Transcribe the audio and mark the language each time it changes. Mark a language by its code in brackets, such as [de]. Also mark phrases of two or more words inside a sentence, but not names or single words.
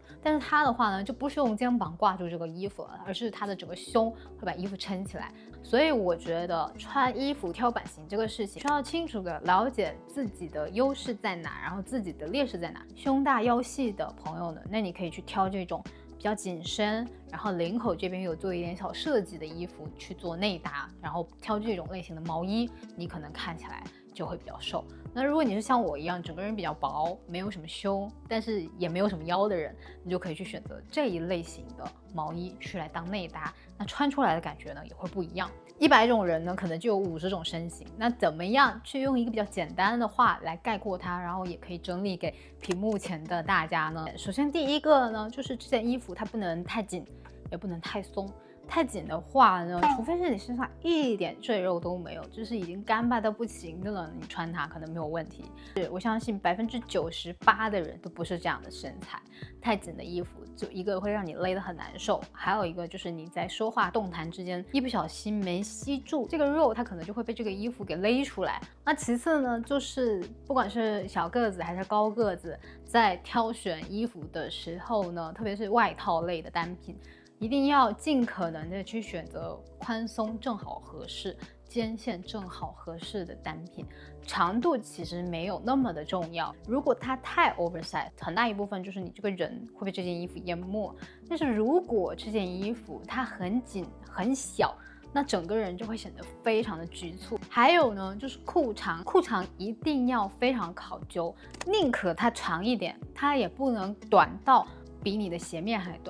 [zh] 但是他的話呢，就不是用肩膀掛住這個衣服了，而是他的整個胸會把衣服撐起來。所以我覺得穿衣服挑版型這個事情，需要清楚的了解自己的優勢在哪，然後自己的劣勢在哪。胸大腰細的朋友呢，那你可以去挑這種比較緊身，然後領口這邊有做一點小設計的衣服去做內搭，然後挑這種類型的毛衣，你可能看起來就會比較瘦。那如果你是像我一樣，整個人比較薄，沒有什麼胸，但是也沒有什麼腰的人，你就可以去選擇這一類型的毛衣去来当內搭，那穿出來的感覺呢也會不一樣。100種人呢，可能就有50種身形，那怎麼樣去用一個比較簡單的話來概括它，然後也可以整理給屏幕前的大家呢？首先第一個呢，就是這件衣服它不能太緊，也不能太鬆。太緊的話呢，除非是你身上一點赘肉都沒有，就是已經乾巴到不行的了，你穿它可能没有問題。我相信98%的人都不是這樣的身材。太緊的衣服，就一個會讓你勒得很難受，還有一個就是你在說話動彈之間一不小心沒吸住這個肉，它可能就會被這個衣服給勒出來。那其次呢，就是不管是小個子還是高個子，在挑選衣服的時候呢，特別是外套類的單品，一定要盡可能的去選擇寬鬆正好合適、肩線正好合適的單品。長度其實沒有那麼的重要，如果它太 oversize， 很大一部分就是你這個人會被這件衣服淹沒。但是如果這件衣服它很緊很小，那整個人就會顯得非常的局促。還有呢，就是褲長，褲長一定要非常考究，寧可它長一點，它也不能短到比你的鞋面還短。